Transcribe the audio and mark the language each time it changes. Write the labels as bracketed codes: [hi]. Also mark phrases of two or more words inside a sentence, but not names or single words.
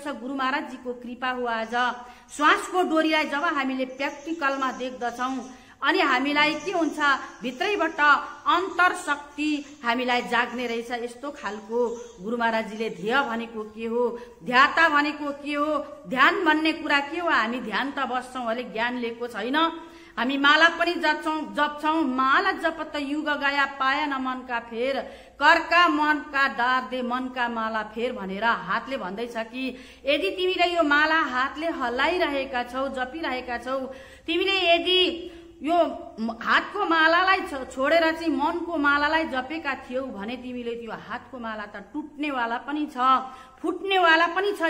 [ne] गुरु महाराजजीको कृपा हो। आज श्वासको डोरीलाई जब हामीले प्र्याक्टिकलमा देख्दछौं अनि हामीलाई के हुन्छ, भित्रैबाट अन्तर शक्ति हामीलाई जाग्ने रहेछ। यस्तो खालको गुरु महाराजजीले ध्येय भनेको के हो, ध्याता भनेको के हो, ध्यान भन्ने कुरा के हो। हामी ध्यान त बस्छौं, अहिले ज्ञान लिएको छैन। हामी माला पनि जप्छौं, [hi] माला जपत युग गया पाया न मनका फेर, करका मनका दार दे मनका माला फेर [ne] भनेर हातले भन्दैछ कि यदि तिमीले यो माला हातले हल्लाइरहेका छौ, जपिरहेका छौ, तिमीले यदि यो हातको मालालाई छोडेर चाहिँ मनको मालालाई जपेका थियौ भने तिमीले त्यो हातको माला त टुट्नेवाला पनि छ, फुट्नेवाला पनि छ।